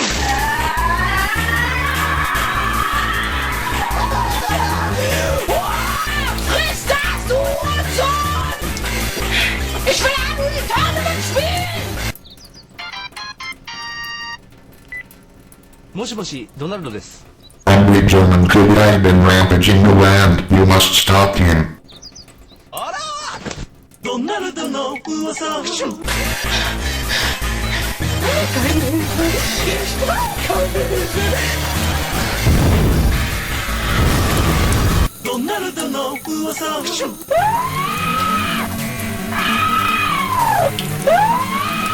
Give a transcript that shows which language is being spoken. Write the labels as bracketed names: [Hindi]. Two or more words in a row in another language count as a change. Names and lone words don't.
[German] Friss das, du Hurensohn! Ich will ein Tournament spielen! [Japanese] もしもし、ドナルドです。 [English] Angry German kid has been rampaging the land. You must stop him. [Japanese] あらドナルドの噂をドナルドの噂を